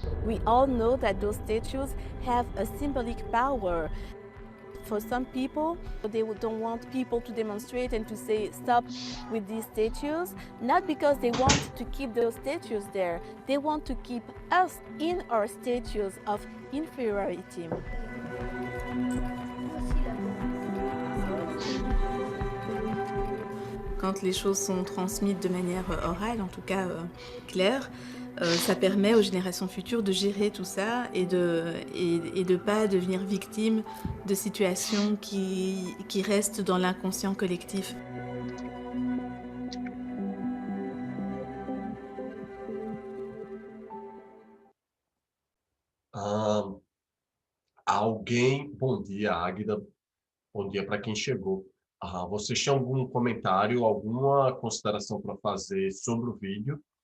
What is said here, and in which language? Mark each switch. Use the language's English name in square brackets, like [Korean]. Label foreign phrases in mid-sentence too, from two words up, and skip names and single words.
[English] We all know that those statues have a symbolic power. For some people, they don't want people to demonstrate and to say stop with these statues, not because they want to keep those statues there. They want to keep us in our statues of inferiority. [French] Quand les choses sont transmises de manière orale, en tout cas claire, ça permet aux générations futures de gérer tout ça et de pas devenir victime de situations qui restent dans l'inconscient collectif. [Portuguese] Bom dia, Águida. Bom dia para quem chegou. Vocês têm algum comentário, alguma consideração para fazer sobre o vídeo?